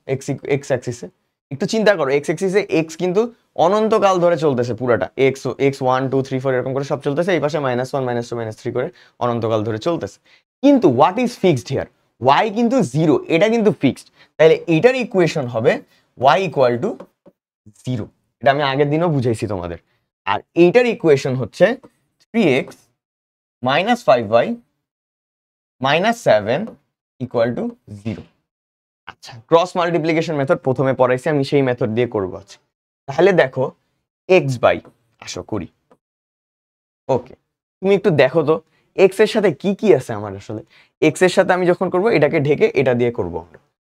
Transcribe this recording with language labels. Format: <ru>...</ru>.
<bn>X অ্যাক্সিসে একটু চিন্তা করো, এক্স অ্যাক্সিসে এক্স কিন্তু অনন্তকাল ধরে চলতেছে পুরাটা, এক্স এক্স 1 2 3 4 এরকম করে সব চলতেছে, এই পাশে -1 -2 -3 করে অনন্তকাল ধরে চলতেছে। কিন্তু</bn> <en>What is fixed here?</en> <bn>Y কিন্তু 0, এটা কিন্তু ফিক্সড। তাহলে এটার ইকুয়েশন হবে ওয়াই ইকুয়াল টু 0। এটা আমি আগের দিনও বুঝাইছি তোমাদের। আর এইটার ইকুয়েশন হচ্ছে 3x minus 5y minus 7 equal to 0। আচ্ছা, ক্রস মাল্টিপ্লিকেশন মেথড প্রথমে পড়াইছি, আমি সেই মেথড দিয়ে করব আজকে। তাহলে দেখো x বাই, আসো করি। ওকে, তুমি একটু দেখো তো x এর সাথে কি কি আছে আমার। আসলে x এর সাথে আমি যখন করব এটাকে ঢেকে এটা দিয়ে করব আমরা।</bn>